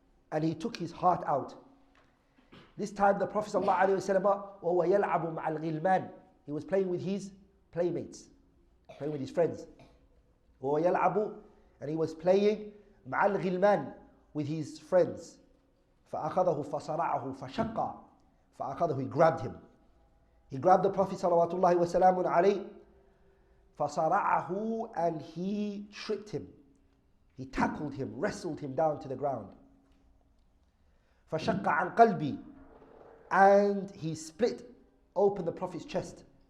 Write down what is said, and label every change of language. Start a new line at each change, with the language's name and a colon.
English: and he took his heart out. This time the Prophet ﷺ,
Arabic: وَهُوَ يَلْعَبُ مَعَ الْغِلْمَانِ,
English: he was playing with his playmates, playing with his friends.
Arabic: وَهُوَ يَلْعَبُ,
English: and he was playing
Arabic: مَعَ الْغِلْمَانِ,
English: with his friends.
Arabic: فَأَخَذَهُ فَصَرَعَهُ فَشَقَّ, فَأَخَذَهُ,
English: he grabbed him. He grabbed the Prophet ﷺ,
Arabic: فَصَرَعَهُ,
English: and he tripped him. He tackled him, wrestled him down to the ground.
Arabic: فَشَقَّ عَنْ قَلْبِي,
English: and he split open the Prophet's chest.